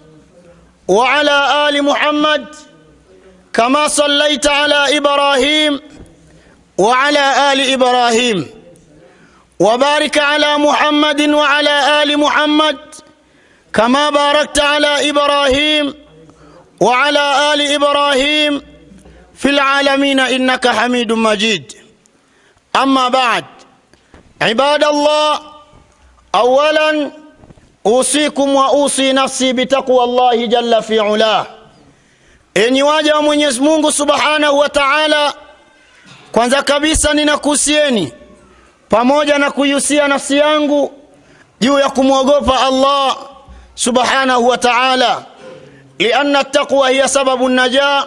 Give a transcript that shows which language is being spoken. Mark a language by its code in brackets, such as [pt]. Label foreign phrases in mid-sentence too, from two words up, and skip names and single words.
[ar] وعلى آل محمد كما صليت على إبراهيم وعلى آل إبراهيم وبارك على محمد وعلى آل محمد كما باركت على إبراهيم وعلى آل إبراهيم في العالمين إنك حميد مجيد. أما بعد، عباد الله، أولا أوصيكم وأوصي نفسي بتقوى الله جل في علاه. [sw] Enyi waja wa Mwenyezi Mungu [ar] سبحانه وتعالى, [sw] kwanza kabisa ninakuhusieni pamoja na kuihusia nafsi yangu juu ya kumwogopa Allah [ar] سبحانه وتعالى, لأن التقوى هي سبب النجاة.